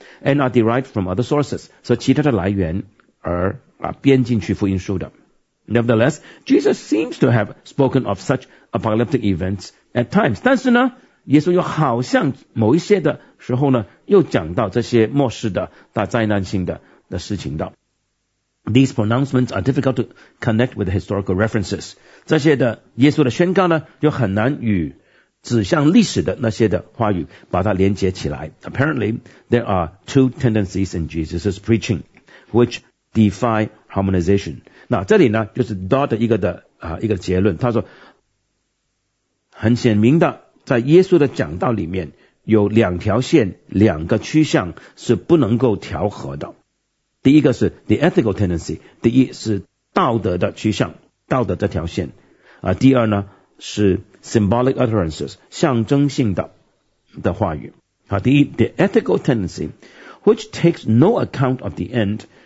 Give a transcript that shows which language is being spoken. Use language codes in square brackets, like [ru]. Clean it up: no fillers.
[en] And are derived from other sources, [zh] 是其他的来源而编进去福音书的。 [en] Nevertheless, Jesus seems to have spoken of such apocalyptic events at times. [zh] 但是呢，耶稣又好像某一些的时候呢，又讲到这些末世的大灾难性的事情的。 [en] These pronouncements are difficult to connect with historical references. [zh] 这些的耶稣的宣告呢，就很难与指向历史的那些的话语把它连接起来。 [en] Apparently, there are two tendencies in Jesus' preaching, which defy harmonization. [zh] 那这里呢，就是 Dodd 一个结论，他说，很显明的。在耶稣的讲道里面有两条线两个趋向是不能够调和的第一个是 [en] the ethical tendency [zh] 第一是道德的趋向道德这条线第二呢是 [en] symbolic utterances [zh] 象征性的话语第一 [en] the ethical tendency which takes no account of the end